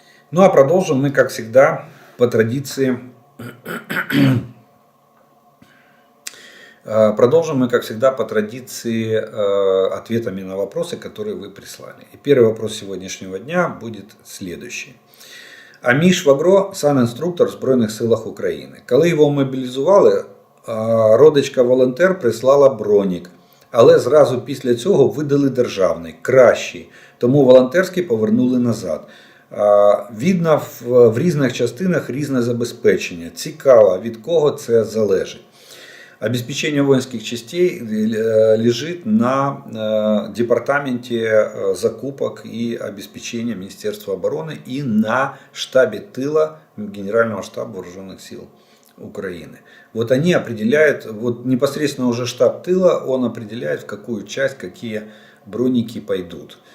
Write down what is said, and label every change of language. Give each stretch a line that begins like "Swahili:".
Russian: Ну а продолжим мы, как всегда, по традиции ответами на вопросы, которые вы прислали. И первый вопрос сегодняшнего дня будет следующий.
Ukrainian: Амій Швагро – санінструктор в Збройних силах України. Коли його мобілізували, родичка-волонтер прислала бронік. Але зразу після цього видали державний, кращий. Тому волонтерський повернули назад. Видно, в різних частинах різне забезпечення. Цікаво, від кого це залежить.
Russian: Обеспечение воинских частей лежит на департаменте закупок и обеспечения Министерства обороны и на штабе тыла Генерального штаба Вооруженных сил Украины. Вот они определяют, вот непосредственно уже штаб тыла, он определяет, в какую часть какие броники пойдут.